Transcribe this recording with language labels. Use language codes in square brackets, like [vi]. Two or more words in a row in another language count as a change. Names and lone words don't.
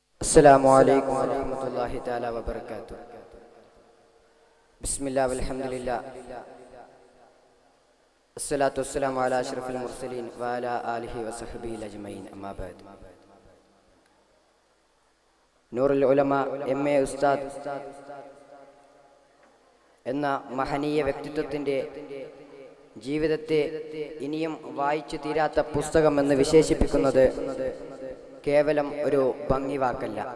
[ar] السلام عليكم ورحمة الله تعالى وبركاته. بسم الله والحمد لله الصلاة والسلام على أشرف المرسلين وعلى آله وصحبه أجمعين. أما بعد. [ml] നൂറുൽ ഉലമ എം.എ. ഉസ്താദ് എന്ന മഹനീയ വ്യക്തിത്വത്തിൻ്റെ ജീവിതത്തെ ഇനിയും വായിച്ചു തീരാത്ത പുസ്തകമെന്ന് വിശേഷിപ്പിക്കുന്നത് കേവലം ഒരു ഭംഗി വാക്കല്ല,